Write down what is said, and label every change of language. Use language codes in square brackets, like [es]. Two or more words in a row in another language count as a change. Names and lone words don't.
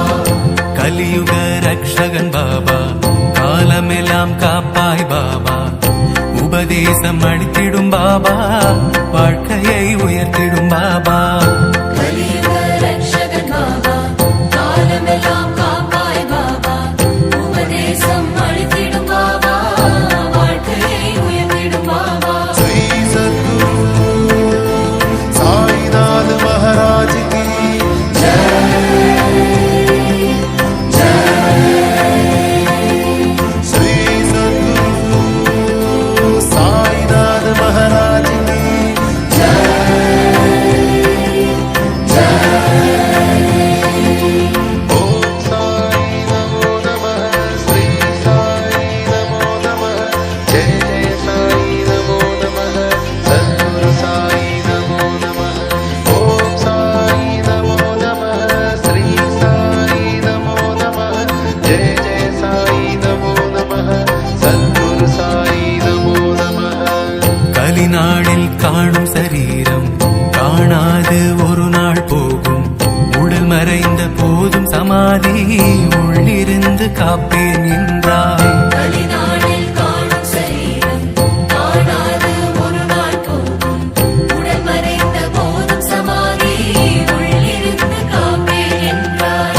[ta] கலியுக ரக்ஷகன் பாபா காலமெல்லாம் காப்பாய் பாபா உபதேசம் அளித்திடும் பாபா வாழ்க்கையை உயர்த்திடும் பாபா. கலியுக ரக்ஷகன் பாபா காலமெல்லாம் காப்பாய் பாபா உபதேசம் அளித்திடும் பாபா வாழ்க்கையை உயர்த்திடும் பாபா. [hi] श्री सद्गुरु साईनाथ महाराज की श्री सद्गुरु साईनाथ महाराज की ओम [sa] साई नमो नमः श्री साई नमो नमः जय जय साई नमो नमः सद्गुरु साई नमो नमः ओम साई नमो नमः श्री साई नमो नमः जय जय साई नमो नमः सद्गुरु साई नमो नमः [ta] கலிநாளில் காணும் சரீரம் காணாது ஒரு நாள் போகும் உடல் மறைந்த போதும் சமாதி உள்ளிருந்து காப்பேன் என்றாய். கலிநாளில் காணும் சரீரம் காணாது ஒரு நாள் போகும் உடல் மறைந்த போதும் சமாதி உள்ளிருந்து காப்பேன் என்றாய்.